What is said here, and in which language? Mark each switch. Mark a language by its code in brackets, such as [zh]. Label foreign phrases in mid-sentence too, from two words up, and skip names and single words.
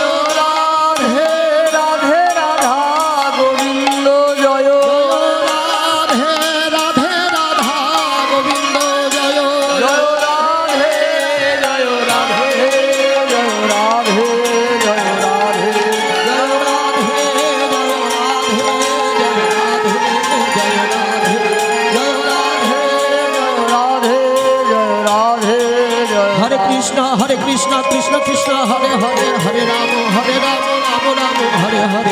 [bn] রাধে রাধে রাধা গোবিন্দ জয় রাধে রাধে রাধা গোবিন্দ জয় জয় রাধে জয় রাধে জয় রাধে জয় রাধে हरे कृष्णा कृष्ण कृष्ण हरे हरे हरे राम राम राम हरे हरे